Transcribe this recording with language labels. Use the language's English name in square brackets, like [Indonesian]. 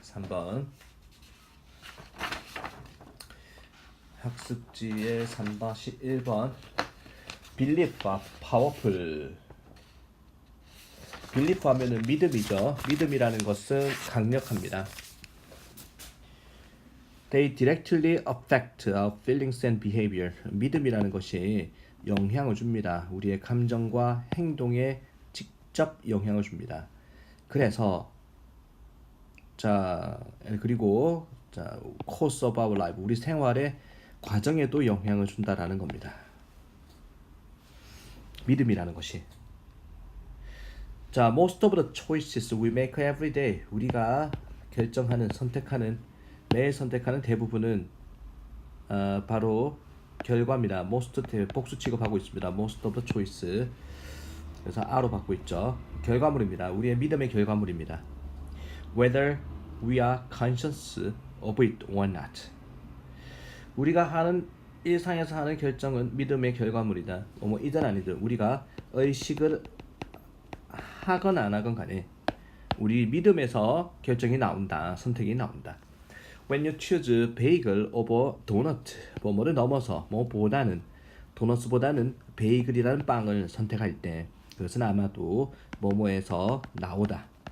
[Korean] 3번 학습지의 3번 1번 belief, powerful. belief 하면은 믿음이죠. 믿음이라는 것은 강력합니다. [English] They directly affect our feelings and behavior. [Korean] 믿음이라는 것이 영향을 줍니다. 우리의 감정과 행동에 직접 영향을 줍니다. 그래서 자 그리고 자 [English] course of our life, [Korean] 우리 생활의 과정에도 영향을 준다라는 겁니다. 믿음이라는 것이. [English] 자, most of the choices we make every day. [Korean] 우리가 결정하는, 선택하는, 매일 선택하는 대부분은 바로 결과입니다. most 복수 취급하고 있습니다. [English] most of the choice. [Korean] 그래서 R로 받고 있죠. 결과물입니다. 우리의 믿음의 결과물입니다. [English] Whether we are conscious of it or not. [Korean] 우리가 하는 일상에서 하는 결정은 믿음의 결과물이다. 뭐 이든 아니든 우리가 의식을 하건 안 하건 간에 우리 믿음에서 결정이 나온다. 선택이 나온다. [English] When you choose bagel over donut, [Korean] 뭐뭐를 넘어서 뭐보다는 도넛보다는 베이글이라는 빵을 선택할 때 그것은 아마도 뭐뭐에서 나오다.